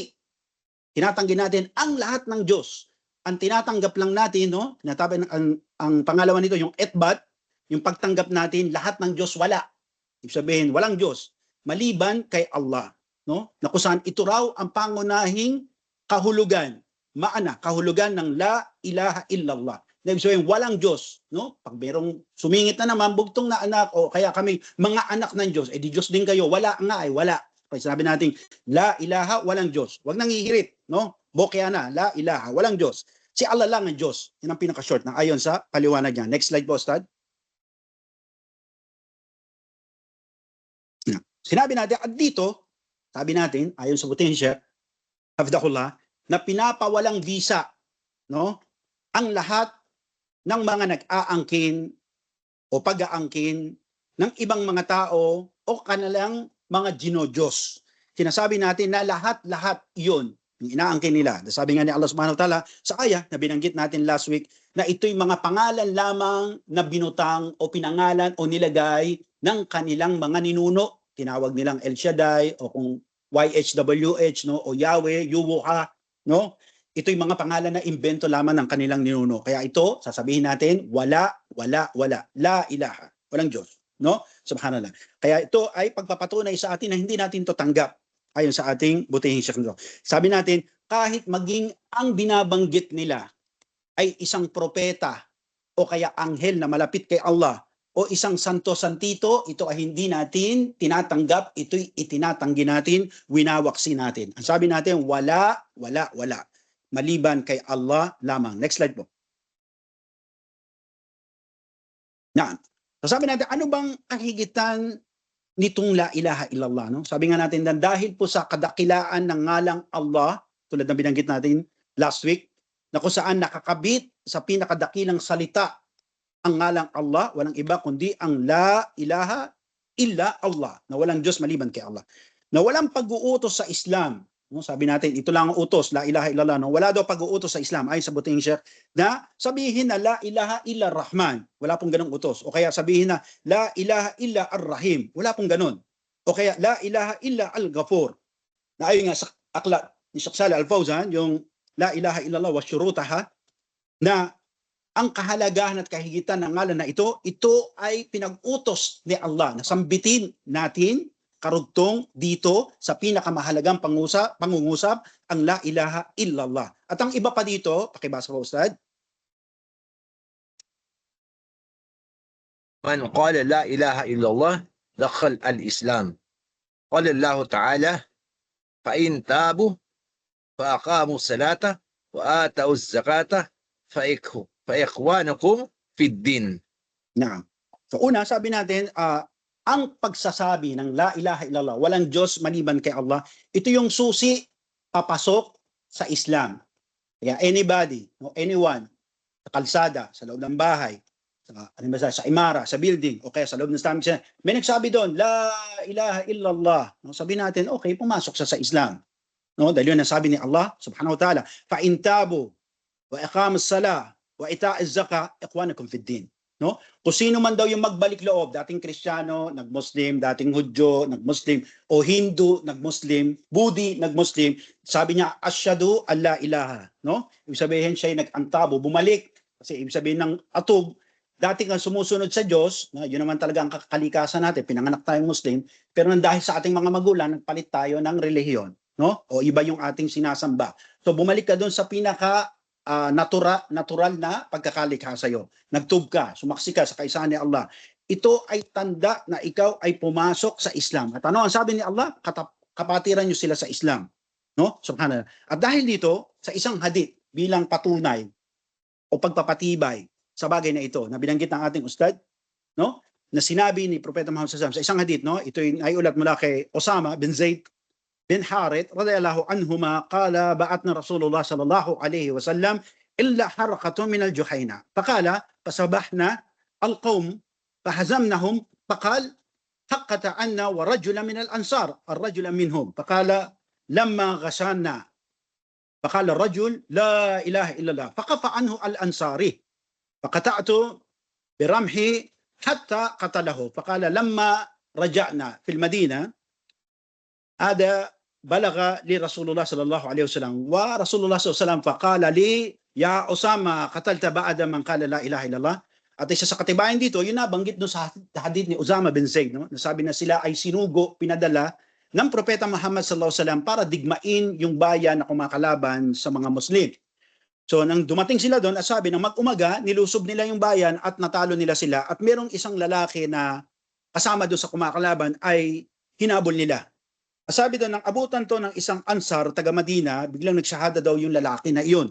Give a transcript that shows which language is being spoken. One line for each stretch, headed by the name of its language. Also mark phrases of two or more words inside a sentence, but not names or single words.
Filipino: Tinatanggi natin ang lahat ng Diyos. Ang tinatanggap lang natin, no? Tinatabi ang pangalawa nito, yung etbat, yung pagtanggap natin, lahat ng Diyos wala. Ibig sabihin, walang Diyos maliban kay Allah, no? Na kung saan ito raw ang pangunahing kahulugan, maana, kahulugan ng
Arabic: لا إله إلا الله.
Filipino: Ibig sabihin, walang Diyos. No? Pag merong sumingit na naman, bugtong na anak, o kaya kami, mga anak ng Diyos, di Diyos din kayo. Wala nga wala. Kaya sabi natin,
Arabic: لا إله,
Filipino: walang Diyos. Huwag nang hihirit. No? Bokya na,
Arabic: لا إله,
Filipino: walang Diyos. Si Allah lang ang Diyos. Yan ang pinaka-short na ayon sa paliwanag niya.
English: Next slide
Filipino: po, Ustad. Sinabi natin, at dito, sabi natin, ayon sa potensya, hafidahullah, na pinapawalang visa, no? Ang lahat ng mga nag-aangkin o pag-aangkin ng ibang mga tao o kanilang mga ginodiyos. Sinasabi natin na lahat-lahat iyon yung inaangkin nila. Sabi nga ni Allah
Arabic: سبحانه وتعالى
Filipino: sa aya na binanggit natin
English: last week
Filipino: na ito'y mga pangalan lamang na binutang o pinangalan o nilagay ng kanilang mga ninuno. Tinawag nilang El Shaddai o kung YHWH, no, o Yahweh, Yuwuha, no? Ito'y mga pangalan na imbento lamang ng kanilang ninuno. Kaya ito, sasabihin natin, wala.
Arabic: لا إله.
Filipino: Walang Diyos. No? Subhanallah. Kaya ito ay pagpapatunay sa atin na hindi natin to tanggap. Ayon sa ating butihing Sheikh. Sabi natin, kahit maging ang binabanggit nila ay isang propeta o kaya anghel na malapit kay Allah o isang santo-santito, ito ay hindi natin tinatanggap, ito'y itinatanggi natin, winawaksi natin. Ang sabi natin, wala. Maliban kay Allah lamang.
English: Next slide
Filipino: po. Yan. So sabi natin, ano bang kahigitan nitong
Arabic: لا إله إلا الله?
Filipino: No? Sabi nga natin, dahil po sa kadakilaan ng ngalang Allah, tulad ng binanggit natin
English: last week,
Filipino: na kung saan nakakabit sa pinakadakilang salita ang ngalang Allah, walang iba kundi ang
Arabic: لا إله إلا الله,
Filipino: na walang Diyos maliban kay Allah. Na walang pag-uutos sa Islam. No, sabi natin, ito lang ang utos,
Arabic: لا إله إلا الله.
Filipino: No? Wala daw pag-uutos sa Islam, ay sa butihing Sheikh, na sabihin na
Arabic: لا إله إلا رحمن.
Filipino: Wala pong ganong utos. O kaya sabihin na
Arabic: لا إله إلا الرحيم.
Filipino: Wala pong ganon. O kaya
Arabic: لا إله إلا الغفور.
Filipino: Na ayon nga sa aklat ni Sheikh Salih Al-Fawzan, yung
Arabic: لا إله إلا الله وشروطها,
Filipino: na ang kahalagahan at kahigitan ng ngalan na ito ay pinag-utos ni Allah na sambitin natin karugtong dito sa pinakamahalagang pangungusap ang
Arabic: لا إله إلا الله.
Filipino: At ang iba pa dito, pakibasa ko Ustad.
Arabic: من قال لا إله إلا الله دخل الإسلام. قال الله تعالى فإن تابوا وأقاموا الصلاة وآتوا الزكاة فإخوانكم في الدين. Naam.
Filipino: So una, sabi natin, ang pagsasabi ng
Arabic: لا إله إلا الله,
Filipino: walang Diyos maliban kay Allah, ito yung susi papasok sa Islam. Kaya anybody, no, anyone, sa kalsada, sa loob ng bahay, sa imara, sa building, o kaya sa loob ng establishment, may nagsabi doon,
Arabic: لا إله إلا الله.
Filipino: No, sabi natin, okay, pumasok sa Islam. No, dahil yun ang sabi ni Allah,
Arabic: سبحانه وتعالى, فإن تابوا وإقام الصلاة وإيتاء الزكاة إخوانكم في الدين.
Filipino: No? Kung sino man daw yung magbalik loob, dating Kristiyano, nag-Muslim, dating Hudyo, nag-Muslim, o Hindu, nag-Muslim, Budi, nag-Muslim, sabi niya,
Arabic: أشهد أن لا إله.
Filipino: No? Ibig sabihin siya ay nag-antabo, bumalik. Kasi ibig sabihin ng atub, dati kang sumusunod sa Diyos, no? Yun naman talaga ang kalikasan natin, pinanganak tayong Muslim, pero dahil sa ating mga magulang, nagpalit tayo ng relihiyon. No? O iba yung ating sinasamba. So bumalik ka doon sa pinaka natural na pagkakalikha sa iyo. Nagtub ka, sumaksi ka sa kaisahan ni Allah. Ito ay tanda na ikaw ay pumasok sa Islam. At ano ang sabi ni Allah? Kapatiran niyo sila sa Islam. No? Subhanallah. At dahil dito, sa isang hadith bilang patunay o pagpapatibay sa bagay na ito, na binanggit ng ating ustad, no? Na sinabi ni Propeta Muhammad SAW sa isang hadith, no? Ito ay ulat mula kay Osama bin Zaid bin Harith
Arabic: رضي الله عنهما قال بعثنا رسول الله صلى الله عليه وسلم إلا حركة من الجهينة فقال فصبحنا القوم فهزمناهم فقال حقة أنا ورجلا من الأنصار الرجل منهم فقال لما غشينا فقال الرجل لا إله إلا الله فكف عنه الأنصاري فقطعت برمحي حتى قتله فقال لما رجعنا في المدينة هذا بلغ لرسول الله صلى الله عليه وسلم ورسول الله صلى الله عليه وسلم فقال لي يا أسامة قتلت بعد من قال لا إله إلا الله.
Filipino: At isa sa katibayan dito, yun na banggit doon sa hadith ni Osama bin Zaid, no? Nasabi na sila ay sinugo, pinadala ng Propeta Muhammad
Arabic: صلى الله عليه وسلم
Filipino: para digmain yung bayan na kumakalaban sa mga Muslim. So nang dumating sila doon, sabi ng mag-umaga, nilusob nila yung bayan at natalo nila sila. At merong isang lalaki na kasama doon sa kumakalaban ay hinabol nila. Sabi doon, nang abutan to ng isang Ansar, taga Madina, biglang nagshahada daw yung lalaki na iyon.